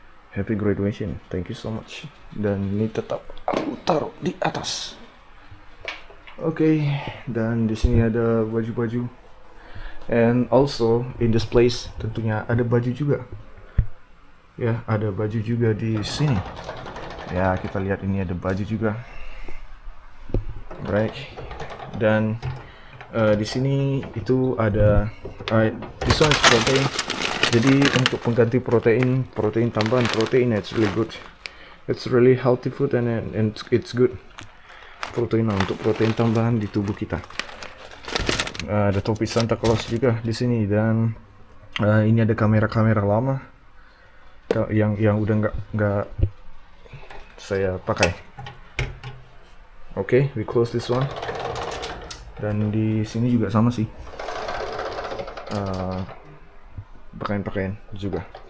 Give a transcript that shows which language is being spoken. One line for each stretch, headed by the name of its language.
English: Happy graduation, thank you so much.
Indonesian: Dan ini tetap aku taruh di atas. Oke, dan di sini ada baju-baju
English: And also in this place
Indonesian: tentunya ada baju juga. Ya, ada baju juga di sini. Ya, kita lihat ini ada baju juga.
English: Right.
Indonesian: Dan di sini itu ada
English: this one is protein.
Indonesian: Jadi untuk pengganti protein tambahan protein,
English: it's really good. It's really healthy food and it's good.
Indonesian: Protein untuk protein tambahan di tubuh kita. Ada topi Santa Claus juga di sini, dan ini ada kamera lama yang udah nggak saya pakai. Oke,
English: we close this one.
Indonesian: Dan di sini juga sama sih, pakaian juga.